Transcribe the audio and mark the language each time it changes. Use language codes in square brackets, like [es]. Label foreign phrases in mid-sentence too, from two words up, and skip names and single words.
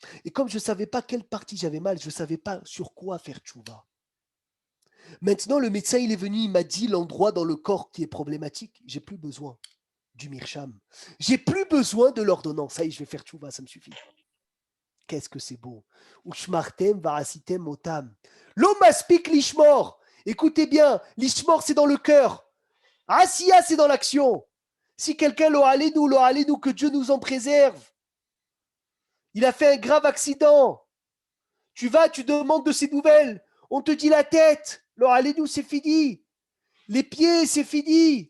[fr] Et comme je ne savais pas quelle partie j'avais mal, je ne savais pas sur quoi faire tchouva. Maintenant, le médecin, il est venu, il m'a dit l'endroit dans le corps qui est problématique. J'ai plus besoin du mircham. J'ai plus besoin de l'ordonnance. Ça y est, je vais faire tchouva, ça me suffit. Qu'est-ce que c'est beau. [he] ושמרתם ועשיתם אותם. לא מספיק לשמור. [fr] Écoutez bien, lishmor, c'est dans le cœur. Asiya, c'est dans l'action. Si quelqu'un lo nous, que Dieu nous en préserve. Il a fait un grave accident. Tu vas, tu demandes de ses nouvelles. On te dit la tête. Lo nous, c'est fini. Les pieds, c'est fini.